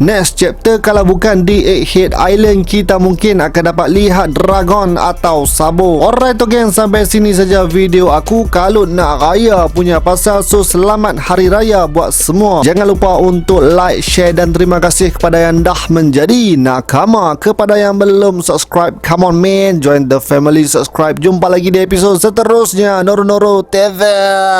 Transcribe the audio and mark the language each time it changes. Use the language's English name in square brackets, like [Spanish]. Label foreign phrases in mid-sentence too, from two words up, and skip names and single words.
[English] Next chapter [Malay] kalau bukan di Egghead Island, kita mungkin akan dapat lihat Dragon atau Sabo. [English] Alright gang, [Malay] sampai sini saja video aku. Kalau nak raya punya pasal, so selamat hari raya buat semua. Jangan lupa untuk [English] like, share [Malay] dan terima kasih kepada yang dah menjadi nakama. Kepada yang belum subscribe, [English] come on man, join the family, [Malay] subscribe. Jumpa lagi di episod seterusnya Noro TV.